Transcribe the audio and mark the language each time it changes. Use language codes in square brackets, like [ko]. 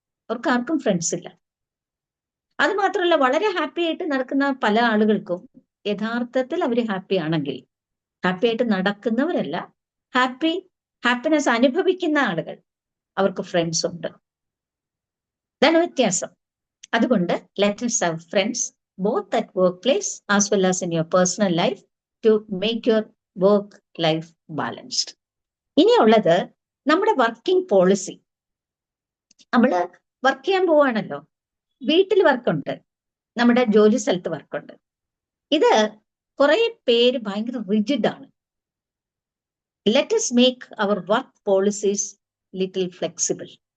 [ml] അവർക്ക് ആർക്കും ഫ്രണ്ട്സ് ഇല്ല. അത് മാത്രമല്ല, വളരെ ഹാപ്പി ആയിട്ട് നടക്കുന്ന പല ആളുകൾക്കും യഥാർത്ഥത്തിൽ അവർ ഹാപ്പി ആണെങ്കിൽ, ഹാപ്പി ആയിട്ട് നടക്കുന്നവരല്ല, ഹാപ്പിനെസ് അനുഭവിക്കുന്ന ആളുകൾ, അവർക്ക് ഫ്രണ്ട്സ് ഉണ്ട്. ഇതാണ് വ്യത്യാസം. അതുകൊണ്ട് [en] Let us have friends both at workplace as well as in your personal life to make your work life balanced. [ml] ഇനിയുള്ളത് നമ്മുടെ വർക്കിംഗ് പോളിസി. നമ്മൾ വർക്ക് ചെയ്യാൻ പോവാണല്ലോ, വീട്ടിൽ വർക്കുണ്ട്, നമ്മുടെ ജോലി സ്ഥലത്ത് വർക്കുണ്ട്. ഇത് കുറെ പേര് ഭയങ്കര റിജിഡ് ആണ്. [en] Let us make our work policies little flexible.